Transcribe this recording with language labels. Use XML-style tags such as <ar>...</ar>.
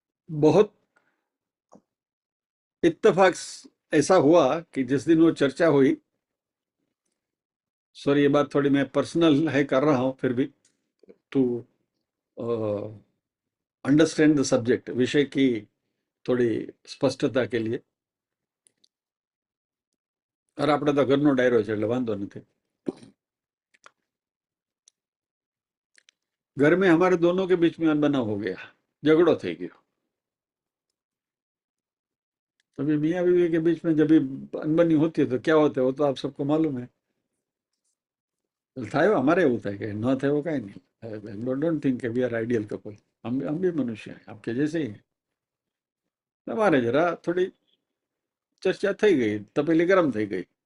<hi>बहुत इत्तेफाक ऐसा हुआ कि जिस दिन वो चर्चा हुई, सॉरी ये बात थोड़ी मैं पर्सनल है कर रहा हूं, फिर भी</hi> <en>to understand the subject,</en> <hi>विषय की थोड़ी સ્પષ્ટતા के लिए।</hi> <gu>और આપણે તો ઘરનો ડાયરો છે એટલે વાંધો નથી।</gu> <hi>घर में हमारे दोनों के बीच में अनबनाव हो गया,</hi> <gu>झगड़ो થઈ ગયો।</gu> <hi>तभी मियाँ बीवी के बीच में जब भी अनबनी होती है तो क्या होता है वो तो आप सबको मालूम है।</hi> <gu>થાય हमारे એવું થાય કે ન થાય કાંઈ नहीं।</gu> <en>Don't think we are ideal couple.</en> <hi>हम भी मनुष्य हैं, आपके जैसे ही हैं। हमारे जरा थोड़ी चर्चा</hi> <gu>થઈ ગઈ, તપેલી ગરમ થઈ ગઈ।</gu>